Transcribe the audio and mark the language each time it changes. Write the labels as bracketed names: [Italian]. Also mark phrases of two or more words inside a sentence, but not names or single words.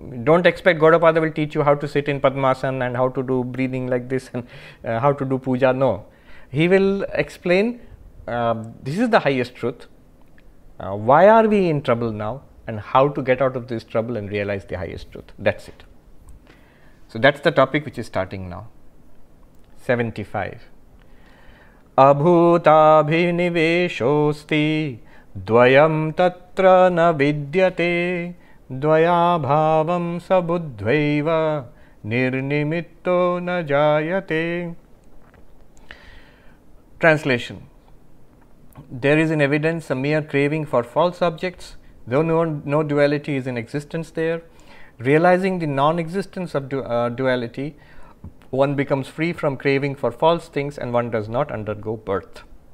[English] Don't expect Gaudapada will teach you how to sit in Padmasana and how to do breathing like this and how to do puja. No. He will explain this is the highest truth. Why are we in trouble now and how to get out of this trouble and realize the highest truth. That's it. So that's the topic which is starting now. 75. [Sanskrit] अभूताभिनिवेशोऽस्ति द्वयं तत्र न विद्यते द्वयाभावं स बुद्ध्वैव निर्निमित्तो न जायते. [English] Translation. There is in evidence a mere craving for false objects, though no duality is in existence there. Realizing the non-existence of duality, one becomes free from craving for false things and one does not undergo birth.